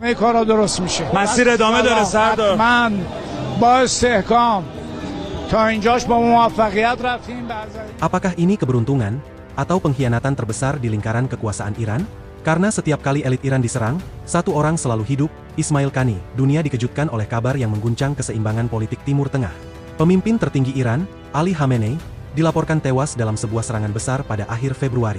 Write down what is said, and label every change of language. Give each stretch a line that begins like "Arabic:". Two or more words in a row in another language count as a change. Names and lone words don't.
Persian: کارا درست میشه. مسیر ادامه داره سردار. من با استحکام تا اینجاش با موفقیت رفتیم.
Indonesian: Apakah ini keberuntungan atau pengkhianatan terbesar di lingkaran kekuasaan Iran? Karena setiap kali elit Iran diserang, satu orang selalu hidup, Ismail Qani. Dunia dikejutkan oleh kabar yang mengguncang keseimbangan politik Timur Tengah. Pemimpin tertinggi Iran, Ali Khamenei, dilaporkan tewas dalam sebuah serangan besar pada akhir Februari.